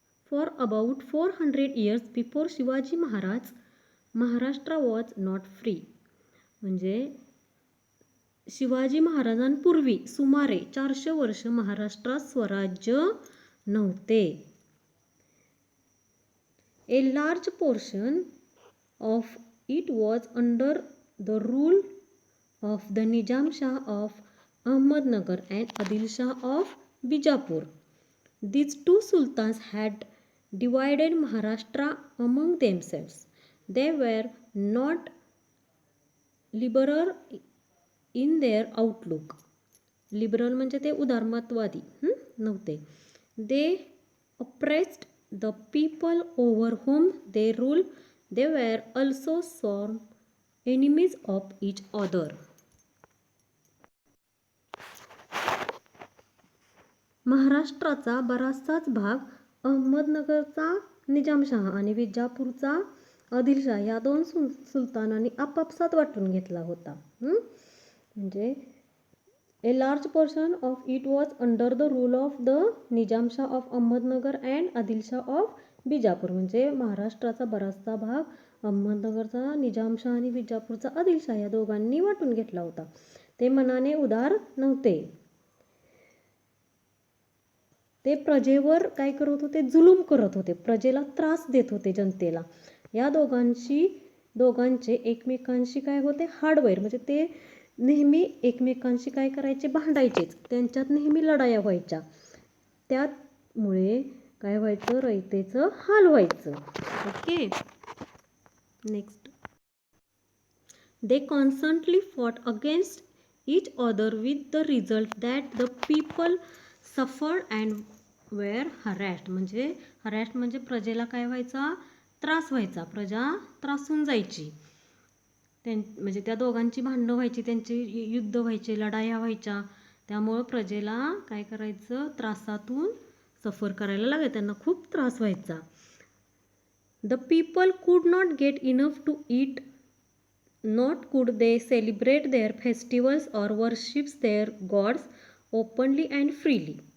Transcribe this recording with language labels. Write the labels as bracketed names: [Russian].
[English] For about 400 years before Shivaji Maharaj, Maharashtra was not free. [Marathi] म्हणजे शिवाजी महाराजांपूर्वी सुमारे 400 वर्ष महाराष्ट्रात स्वराज्य नव्हते. [English] A large portion of it was under the rule of the Nizam Shah of Ahmednagar and Adil Shah of Bijapur. These two sultans had divided Maharashtra among themselves. They were not liberal in their outlook. [Marathi] Liberal म्हणजे ते उदारमतवादी नव्हते. [English] They oppressed the people over whom they ruled. They were also sworn enemies of each other. [Marathi] महाराष्ट्राचा बराचसाच भाग अहमदनगरचा निजामशाह आणि विजापूरचा आदिलशाह या दोन सुलतानांनी आपापसात वाटून घेतला होता. [English] म्हणजे A large portion of it was under the rule of the Nizam Shah of Ahmednagar and Adil Shah of Bijapur. [Marathi] म्हणजे महाराष्ट्राचा बराचसा भाग अहमदनगरचा निजामशाह आणि विजापूरचा आदिलशाह या दोघांनी वाटून घेतला होता. ते मनाने उदार नव्हते. ते प्रजेवर काय करत होते? जुलूम करत होते. प्रजेला त्रास देत होते, जनतेला. या दोघांचे एकमेकांशी काय होते? हार्डवेअर म्हणजे ते नेहमी एकमेकांशी काय करायचे? भांडायचेच. त्यांच्यात नेहमी लढाया व्हायच्या. त्यामुळे काय व्हायचं? रयतेचं हाल व्हायचं. [English] Okay. Next. They constantly fought against each other with the result that the people suffered and were harassed. [Marathi] म्हणजे प्रजेला काय व्हायचा? त्रास व्हायचा. प्रजा त्रासून जायची. म्हणजे त्या दोघांची भांडणं व्हायची, त्यांची युद्ध व्हायचे, लढाया व्हायच्या. त्यामुळं प्रजेला काय करायचं? त्रासातून सफर करायला लागायचं. त्यांना खूप त्रास व्हायचा. [English] The people could not get enough to eat, not could they celebrate their festivals और worships their gods openly and freely.